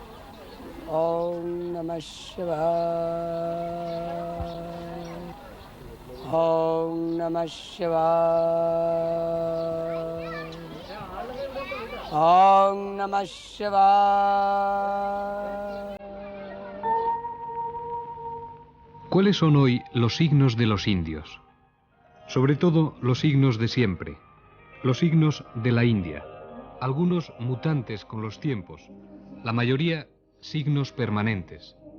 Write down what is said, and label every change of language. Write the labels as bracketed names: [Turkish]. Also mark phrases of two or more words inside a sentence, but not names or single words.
[Sanskrit] ॐ नमः शिवाय. ॐ नमः शिवाय. ॐ नमः शिवाय. [Spanish] ¿Cuáles son hoy los signos de los indios? Sobre todo los signos de siempre, los signos de la India, algunos mutantes con los tiempos, la mayoría signos permanentes.